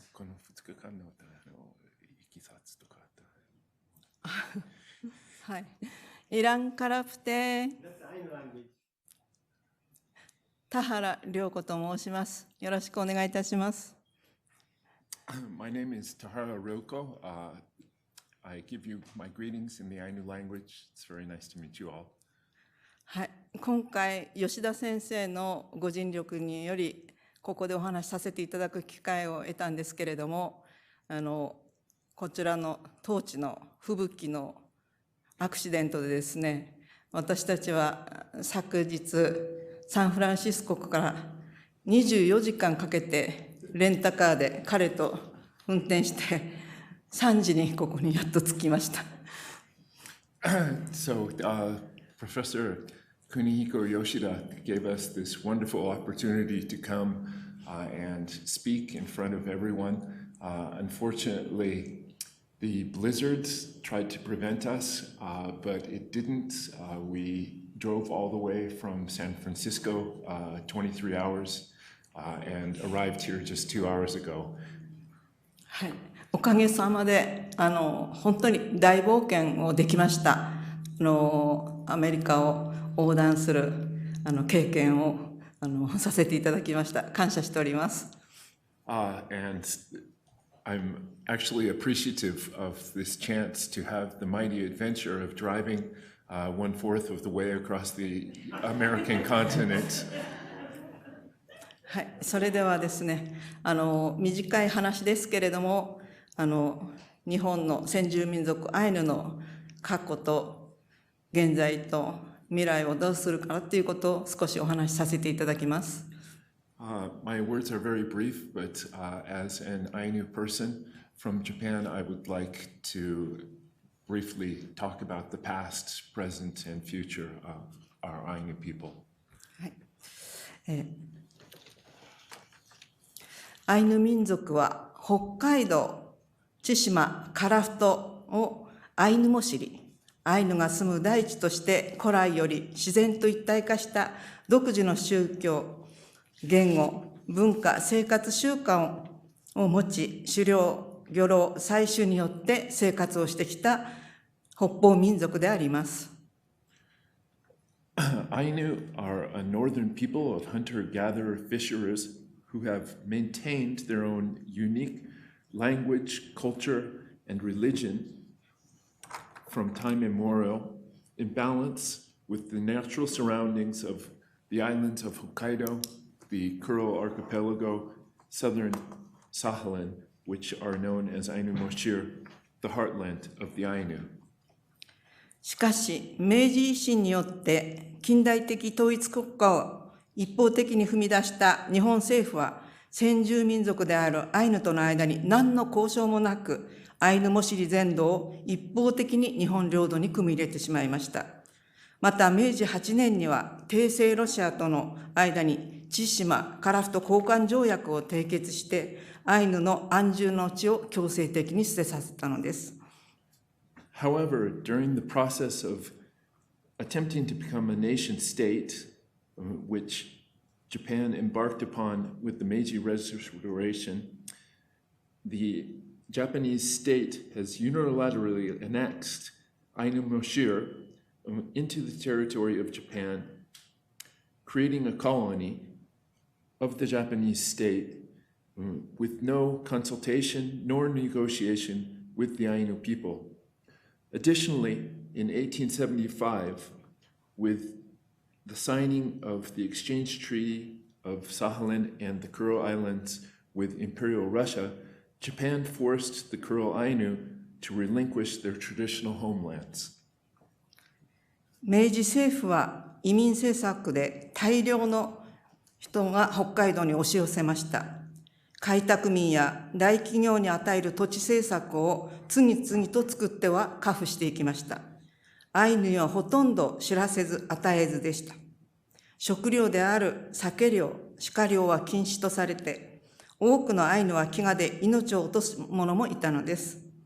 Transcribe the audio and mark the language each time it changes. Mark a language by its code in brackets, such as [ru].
[ja] この2日間のいきさつとかあった。はい。イランからプテ田原涼子と申します。よろしくお願いいたします。 [en] My name is Tahara Ryohko. I give you my greetings in the Ainu language. It's very nice to meet you all. [ja] はい、今回吉田先生のご尽力によりここでお話しさせていただく機会を得たんですけれども、こちらの当地の吹雪のアクシデントでですね、私たちは昨日サンフランシスコから24時間かけてレンタカーで彼と運転して3時にここにやっと着きました。 [en] So, Professor Kunihiko Yoshida gave us this wonderful opportunity to come and speak in front of everyone. Unfortunately, the blizzards tried to prevent us, but it didn't. We drove all the way from San Francisco, 23 hours, and arrived here just 2 hours ago. [ja] はい、おかげさまで本当に大冒険をできました。アメリカを横断する経験をさせていただきました。感謝しております。 [en] And I'm actually appreciative of this chance to have the mighty adventure of driving 1/4 of the way across the American continent. [ja] はい、それではですね、短い話ですけれども、日本の先住民族アイヌの過去と現在と未来をどうするかということを少しお話しさせていただきます。 [en] My words are very brief, but as an Ainu person from Japan, I would like to briefly talk about the past, present, and future of our Ainu people. [ja] アイヌ民族は北海道、千島、樺太をアイヌも知り、アイヌが住む大地として古来より自然と一体化した独自の宗教、言語、文化、生活習慣を持ち、狩猟、漁労、採集によって生活をしてきた北方民族であります。 [en] Ainu are a northern people of hunter-gatherer fisherers who have maintained their own unique language, culture, and religion from time immemorial in balance with the natural surroundings of the islands of Hokkaido, the Kuril Archipelago, southern Sakhalin, which are known as Ainu Moshir, the heartland of the Ainu. [ja] しかし、明治維新によって近代的統一国家を一方的に踏み出した日本政府は、先住民族であるアイヌとの間に何の交渉もなく、アイヌモシリ全土を一方的に日本領土に組み入れてしまいました。また、明治8年には、帝政ロシアとの間に千島、樺太交換条約を締結して、アイヌの安住の地を強制的に捨てさせたのです。 [en] However, during the process of attempting to become a nation state, which Japan embarked upon with the Meiji Restoration, the Japanese state has unilaterally annexed Ainu Moshir into the territory of Japan, creating a colony of the Japanese state with no consultation nor negotiation with the Ainu people. Additionally, in 1875, with the signing of the exchange treaty of Sakhalin and the Kuril Islands with Imperial Russia, Japan forced the Kuril Ainu to relinquish their traditional homelands. [ja] 明治政府は移民政策で大量の人が北海道に押し寄せました。開拓民や大企業に与える土地政策を次々と作っては加付していきました。アイヌにはほとんど知らせず与えずでした。食料である酒漁、鹿漁は禁止とされて、多くのアイヌは飢餓で命を落とす者もいたのです。